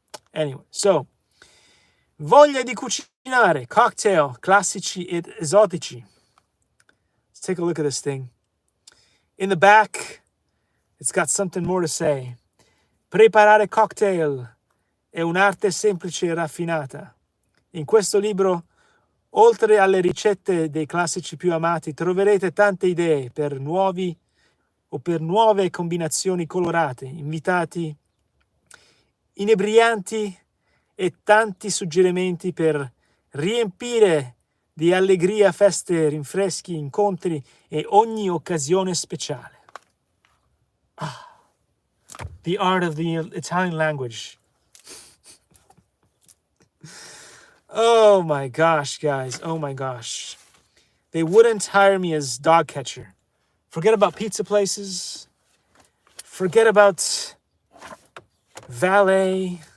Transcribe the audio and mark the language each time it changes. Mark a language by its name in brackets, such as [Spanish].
[English] Anyway, so voglia di cucinare, cocktail, classici ed esotici. Let's take a look at this thing. In the back, it's got something more to say. [Italian] Preparare cocktail è un'arte semplice e raffinata. In questo libro, oltre alle ricette dei classici più amati, troverete tante idee per nuove combinazioni colorate, invitati inebrianti e tanti suggerimenti per riempire di allegria feste, rinfreschi, incontri e ogni occasione speciale. [English] The art of the Italian language. Oh my gosh, guys. Oh my gosh. They wouldn't hire me as dog catcher. Forget about pizza places. Forget about valet.